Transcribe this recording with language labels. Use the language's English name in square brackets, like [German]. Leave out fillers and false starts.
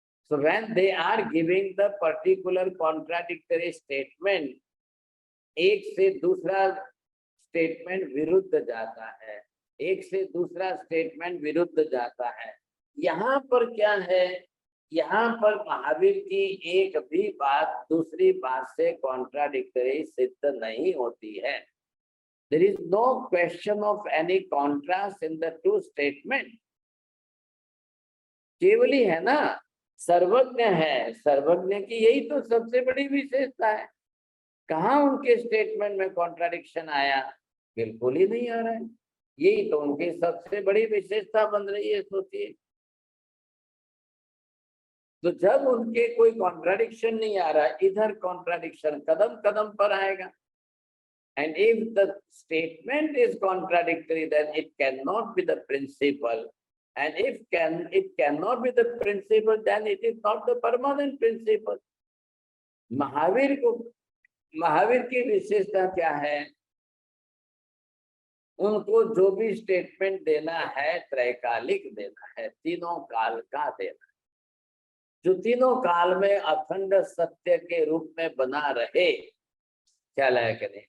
[English] So when they are giving the particular contradictory statement, [Hindi] एक से दूसरा स्टेटमेंट विरुद्ध जाता है, एक से दूसरा स्टेटमेंट विरुद्ध जाता है। यहाँ पर क्या है? यहाँ पर महावीर की एक भी बात दूसरी बात से कॉन्ट्राडिक्टरी सिद्ध नहीं होती है। [English] There is no question of any contrast in the two statements. [Hindi] केवल ही है ना, सर्वज्ञ है, सर्वज्ञ की यही तो सबसे बड़ी विशेषता है। कहाँ उनके स्टेटमेंट में कॉन्ट्राडिक्शन आया? बिल्कुल ही नहीं आ रहा है। यही तो उनकी सबसे बड़ी विशेषता बन रही है, सोचिए। तो जब उनके कोई कॉन्ट्राडिक्शन नहीं आ रहा, इधर कॉन्ट्राडिक्शन कदम कदम पर आएगा। [English] And if the statement is contradictory, then it cannot be the principle. And if it cannot be the principle, then it is not the permanent principle. [Hindi] Mahavir की विशेषता क्या है? उनको जो भी स्टेटमेंट देना है त्रैकालिक देना है, तीनों काल का देना है, जो तीनों काल में अखंड सत्य के रूप में बना रहे, ख्याल है कि नहीं?